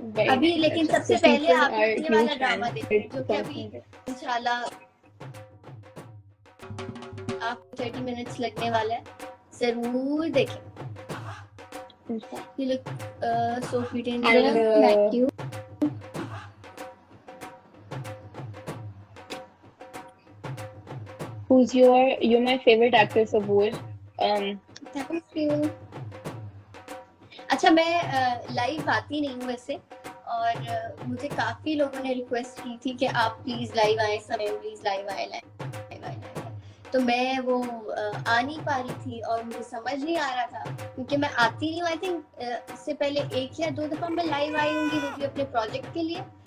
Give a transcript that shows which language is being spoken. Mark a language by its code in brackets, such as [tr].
[hi] अभी लेकिन सबसे पहले आप ये वाला ड्रामा देखें जो कि अभी इंशाल्लाह आप 30 मिनट्स लगने वाला है, जरूर देखें। [en] You look so pretty in there. Thank you. You're my favorite actor Sabur. Thank you. [hi] अच्छा, मैं लाइव आती नहीं हूँ वैसे, और मुझे काफी लोगों ने रिक्वेस्ट की थी कि आप प्लीज लाइव आए, समय प्लीज लाइव आए। तो मैं वो आ नहीं पा रही थी और मुझे समझ नहीं आ रहा था क्योंकि मैं आती नहीं हूँ। [en] I think [hi] इससे पहले 1 या 2 दफा मैं लाइव आई होंगी, वो भी अपने प्रोजेक्ट के लिए।